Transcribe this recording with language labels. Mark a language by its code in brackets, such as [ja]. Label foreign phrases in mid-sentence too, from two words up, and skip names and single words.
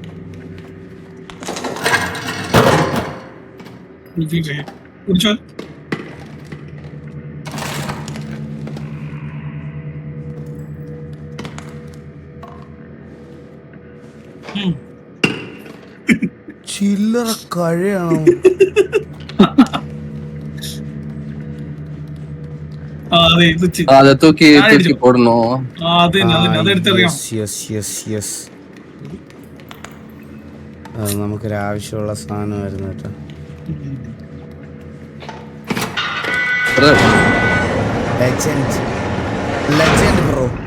[ml] കുടിച്ചോ. ചില്ലറ കഴിയാണോ? [ta] அதை தூக்கி தூக்கி போடணும். [ml] അത് നമുക്കൊരു ആവശ്യമുള്ള സാധനമായിരുന്നു കേട്ടോ. [en] Legend bro.